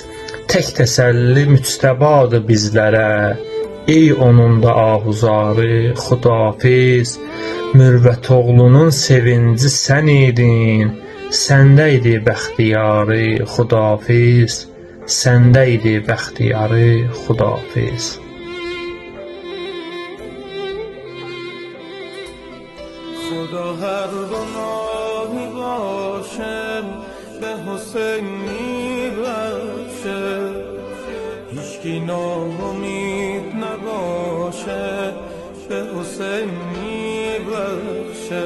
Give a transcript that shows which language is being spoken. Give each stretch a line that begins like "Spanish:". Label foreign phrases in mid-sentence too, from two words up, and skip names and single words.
Azerbaijani: Tək təsəlli müctəbadır bizlərə, ey onun da ahuzarı, xudafiz. Mürvət oğlunun sevinci sən idin, səndə idi bəxtiyarı, xudafiz. Səndə idi bəxtiyarı, xudafiz.
Persian: خدا هر گناهی باشه به حسین میبخشه، هیچکی ناامید نباشه به حسین میبخشه.